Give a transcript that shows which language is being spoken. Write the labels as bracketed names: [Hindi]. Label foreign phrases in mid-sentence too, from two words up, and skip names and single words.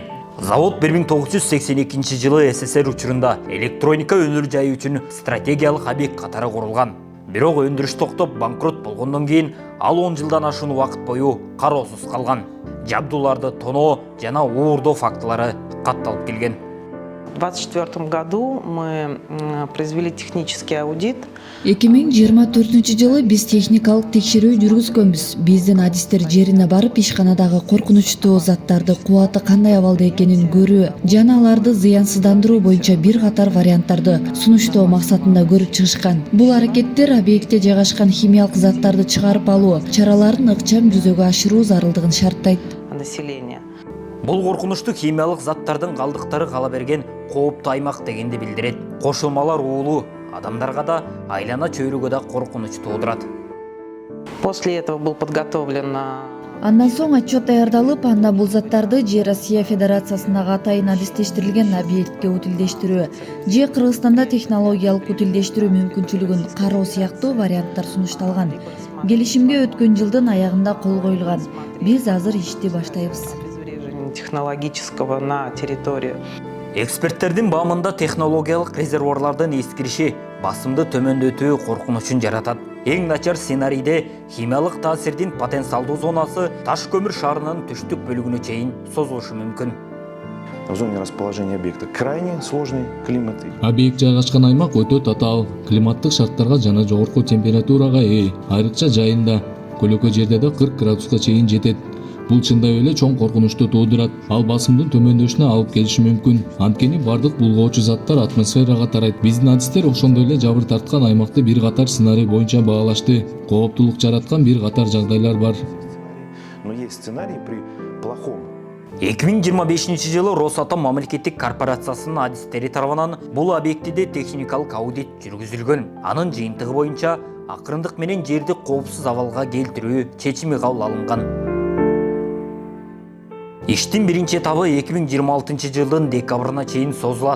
[Kyrgyz] Завод 1982 жылы СССР учурунда электроника өнөр жайы үчүн стратегиялык объект катары курулган. Бирок өндүрүш токтоп банкрот болгондон кийин ал 10 жылдан ашуун убакыт бою кароосуз калган. Жабдууларды тоноо жана уурдоо фактылары катталып келген. [Russian] В 2024 году мы произвели технический аудит. [Kyrgyz] 2024 жылы биз техникалык текшерүү жүргүзгөнбүз. Биздин адистер жерине барып ишканадагы коркунучтуу заттарды кубаты кандай абалда экенин көрүү жана аларды зыянсыздандыруу боюнча бир катар варианттарды сунуштоо максатында көрүп чыгышкан. Бул аракеттер объектте жайгашкан химиялык заттарды чыгарып алуу чараларын ыкчам жүзөгө ашыруу зарылдыгын шарттайт. Население. Бул коркунучтуу химиялык заттардын калдыктары кала берген кооптуу аймак дегенди билдирет. Кошулмалар уулуу, адамдарга да айлана чөйрөгө да коркунуч туудурат. [Russian] После этого был подготовлен. [Kyrgyz] Андан соң отчет даярдалып, анда бул заттарды же Россия Федерациясындагы атайын адистештирилген объектке утилдештирүү, же Кыргызстанда технологиялык утилдештирүү мүмкүнчүлүгүн кароо сыяктуу варианттар сунушталган. Келишимге өткөн жылдын аягында кол коюлган. Биз азыр ишти баштайбыз. [Russian] Технологического на территорию. [Kyrgyz] Эксперттердин баамында технологиялык резервуарлардын эскириши басымды төмөндөтүү коркунучун жаратат. Эң начар сценарийде химиялык таасирдин потенциалдуу зонасы Ташкөмүр шаарынын түштүк бөлүгүнө чейин созулушу мүмкүн. [Russian] В зоне расположения объекта крайне сложный климат. [Kyrgyz] Объект жайгашкан аймак өтө татаал, климаттык шарттарга жана жогорку температурага ээ. Айрыкча жайында көлөкө жерде да 40 градуска чейин жетет. Бул чындай эле чоң коркунучту туудурат. Ал басымдын төмөндөшүнө алып келиши мүмкүн. Анткени бардык булгоочу заттар атмосферага тарайт. Биздин адистер ошондой эле жабыр тарткан аймакты бир катар сценарий боюнча баалашты. Кооптулук жараткан бир катар жагдайлар бар. [Russian] Но есть сценарий при плохом. [Kyrgyz] 2025 жылы Росатом мамлекеттик корпорациясынын адистери тарабынан бул объектиде техникалык аудит жүргүзүлгөн. Анын жыйынтыгы боюнча акырындык менен жерди коопсуз абалга келтирүү чечими кабыл алынган. Иштин биринчи этабы 2026 жылдын декабрына чейин созулат.